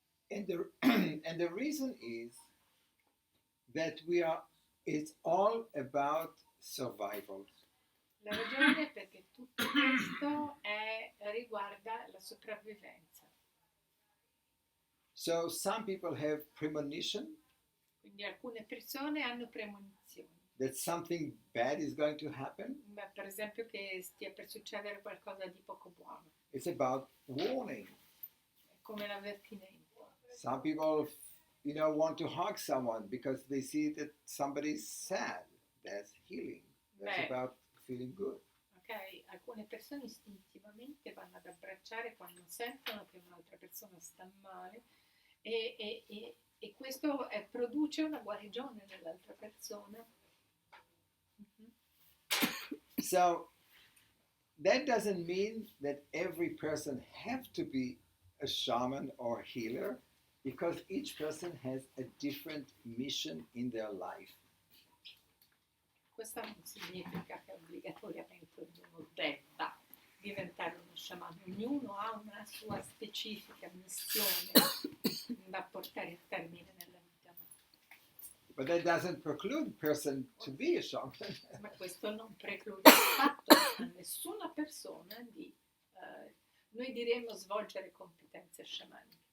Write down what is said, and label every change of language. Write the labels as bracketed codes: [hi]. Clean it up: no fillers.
[en] And the reason is that it's all about survival. [it] La ragione è perché tutto questo riguarda la sopravvivenza. [en] So some people have premonition. [it] Quindi alcune persone hanno premonizioni. [en] That something bad is going to happen. [it] Beh, per esempio che stia per succedere qualcosa di poco buono. [en] It's about warning. [it] È come l'avvertimento. [en] Some people, want to hug someone because they see that somebody's sad. That's healing. That's about feeling good. [it] Ok, alcune persone istintivamente vanno ad abbracciare quando sentono che un'altra persona sta male e questo produce una guarigione nell'altra persona. Mm-hmm. [en] So that doesn't mean that every person have to be a shaman or a healer, because each person has a different mission in their life. [it] Questo non significa che obbligatoriamente ognuno debba diventare uno sciamano. Ognuno ha una sua specifica missione da portare a termine nella vita. [en] But that doesn't preclude a person to be a shaman. [it] Ma questo non preclude affatto a nessuna persona di, noi diremmo, svolgere competenze sciamaniche.